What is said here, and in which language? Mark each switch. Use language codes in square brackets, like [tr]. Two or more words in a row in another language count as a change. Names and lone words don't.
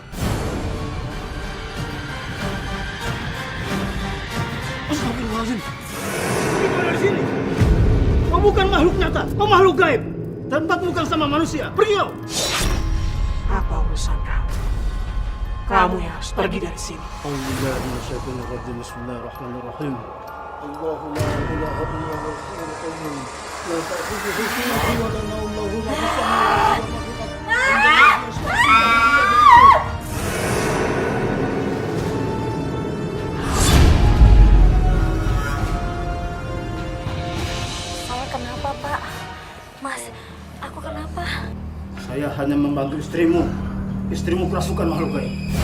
[id] Astagfirullahaladzim. Pergi dari sini. Kau bukan makhluk nyata, kau makhluk gaib. Tempatmu bukan sama manusia. Pergi kau. Apa urusan kamu? Kamu yang harus pergi dari sini. Bismillahirrahmanirrahim. [ar] الله لا إله إلا الله القيوم. لا تأخذه سنة ولا نوم له ما في السماوات وما في [id] Saya kenapa, Pak? Mas, aku kenapa? Saya hanya membantu istrimu. Istrimu kerasukan makhluk gaib.